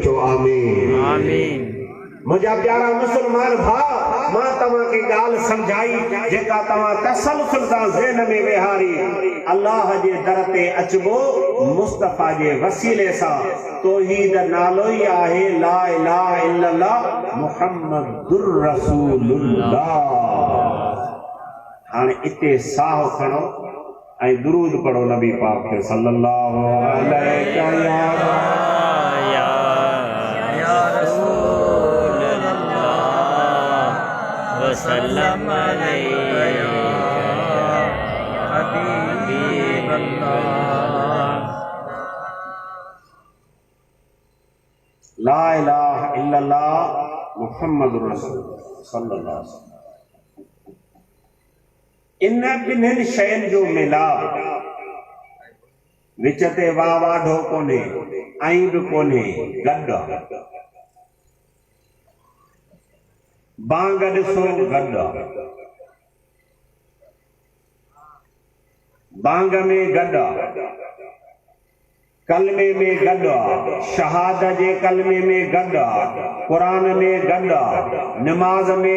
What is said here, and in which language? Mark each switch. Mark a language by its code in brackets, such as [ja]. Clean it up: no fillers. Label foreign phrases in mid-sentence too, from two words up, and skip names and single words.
[sd] चो आमीन आमीन। मुझा प्यारा मुसलमान भाउ, मां तव्हांखे ॻाल्हि सम्झाई जेका तव्हां तसलसल सां ज़हन में वेहारी। अल्लाह जे दर ते अचबो मुस्तफा जे वसीले सां। तौहीद नालो ई आहे [ar] لا إله إلا الله محمد رسول الله. [sd] हाणे इते साहु खणो ऐं दुरूद पढ़ो नबी पाक खे [ar] صلى الله عليه [sd] वसल्लम [ar] لا إله إلا الله محمد رسول الله صلى الله عليه وسلم. [sd] इन ॿिन्हिनि शयुनि जो मिलाप विच ते वाढो कोन्हे ऐं बि कोन्हे गॾु बांग ॾिसो गॾु बांग में गॾु कलमे में गॾु शहाद जे कलमे में गॾु क़ुरान में गॾु नमाज में